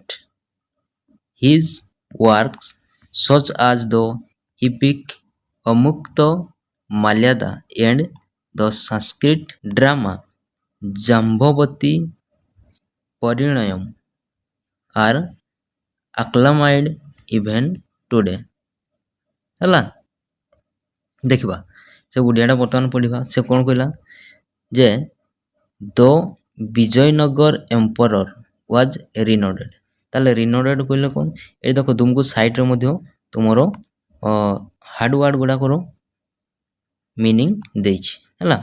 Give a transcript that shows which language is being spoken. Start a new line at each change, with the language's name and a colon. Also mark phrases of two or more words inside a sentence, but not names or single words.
English: His works such as the epic Amukta Malyada and the Sanskrit drama Jambavati Parinayam are acclaimed even today.
Odia: ହେଲା ଦେଖିବା ସେ ଓଡ଼ିଆଟା ବର୍ତ୍ତମାନ ପଢ଼ିବା। ସେ କ'ଣ କହିଲା ଯେ
English: the Vijayanagara emperor was renowned.
Odia: ତାହେଲେ ରିନୋଡେଡ୍ କହିଲେ କ'ଣ ଏଇ ଦେଖ ତୁମକୁ ସାଇଟ୍ରେ ମଧ୍ୟ ତୁମର
English: hard word
Odia: ଗୁଡ଼ାକର ମିନିଂ ଦେଇଛି ହେଲା।